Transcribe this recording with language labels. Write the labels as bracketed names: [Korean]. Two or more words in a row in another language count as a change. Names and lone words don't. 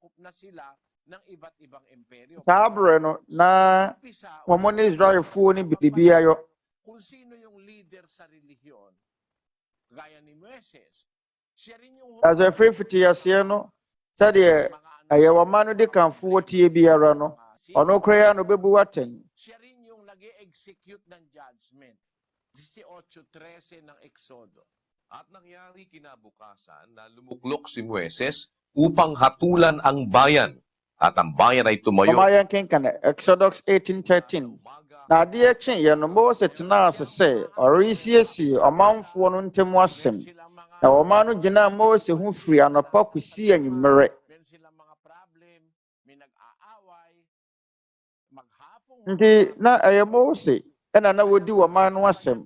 [Akan] saa aberɛ no na wɔn ne Israelfoɔ ne biribi ayɔ ɛsɛ ɛfiri fiti aseɛ no sɛdeɛ ɛyɛ wɔma no de kanfo wɔ tie biara no ɔno koraa no bɛbu atɛn [Filipino] At nangyari kinabukasan na lumuklok si Moises upang hatulan ang bayan. At ang bayan ay tumayo. [Akan] Pamayan kenkan Exodus 18:13. Na adeɛ kyeeɛ no Mose tena ase sɛ ɔresiesie ɔmanfoɔ no ntam asɛm. Na ɔman no gyina Mose ho firi anɔpa kɔsi anwummerɛ. Nti na ɛyɛ Mose ɛna na wodi ɔman no asɛm.